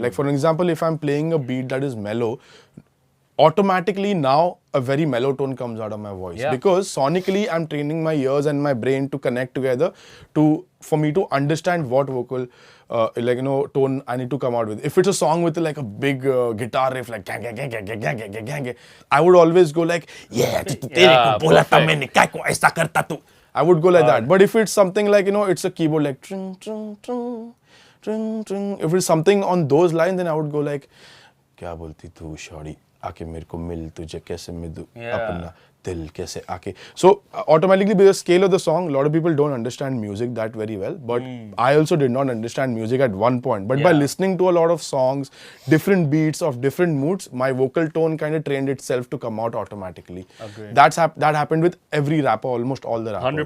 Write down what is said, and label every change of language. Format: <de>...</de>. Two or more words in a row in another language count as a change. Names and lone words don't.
<en>Like for example, if I'm playing a beat that is mellow, automatically now a very mellow tone comes out of my voice. Yeah. Because sonically I'm training my ears and my brain to connect together for me to understand what vocal tone I need to come out with. If it's a song with like a big guitar riff like gang, gang, gang, gang, gang, gang, gang, gang, gang, gang, I would always go like yeah, I would go like that. But if it's something like it's a keyboard like tring, tring, tring, tring, tring. If it's something on those lines, then I would go like</en> <hi>क्या बोलती तू शॉरी आके मेरे को मिल तुझे कैसे मिलूं अपना दिल कैसे आके.</hi> <en>So automatically by the scale of the song, a lot of people don't understand music that very well, but I also did not understand music at one point, but by listening to a lot of songs, different beats of different moods, my vocal tone kind of trained itself to come out automatically. Agreed. That happened with every rapper, almost all the rappers.</en>